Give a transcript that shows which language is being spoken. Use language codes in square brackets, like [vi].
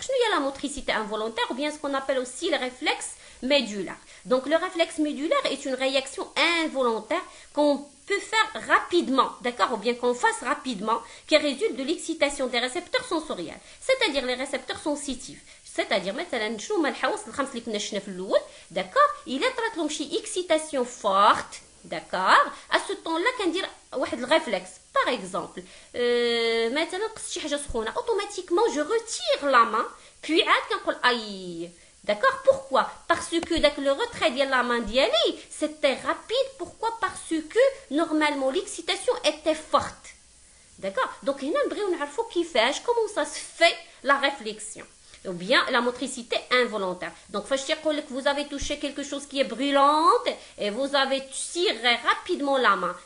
[fr] Il y a la motricité involontaire ou bien ce qu'on appelle aussi le réflexe médulaire. Donc le réflexe médulaire est une réaction involontaire qu'on peut faire rapidement, d'accord, ou bien qu'on fasse rapidement, qui résulte de l'excitation des récepteurs sensoriels, c'est-à-dire les récepteurs sensitifs. C'est-à-dire [ar] مثلا شنو هما الحواس الخمس اللي كنا شفنا في الاول داكور الا طرات لهم شي اكسيتاسيون فورت داكور [fr] à ce temps là [ar] كندير واحد الريفلكس par exemple مثلا قصت شي حاجه سخونه [fr] automatiquement je retire la main puis [ar] عاد كنقول اي. [fr] D'accord. Pourquoi? Parce que le retrait de la main d'Yali, c'était rapide. Pourquoi? Parce que normalement l'excitation était forte. D'accord. Donc il y a comment ça se fait la réflexion ou bien la motricité involontaire. Donc vous avez touché quelque chose qui est brûlante et vous avez tiré rapidement la main.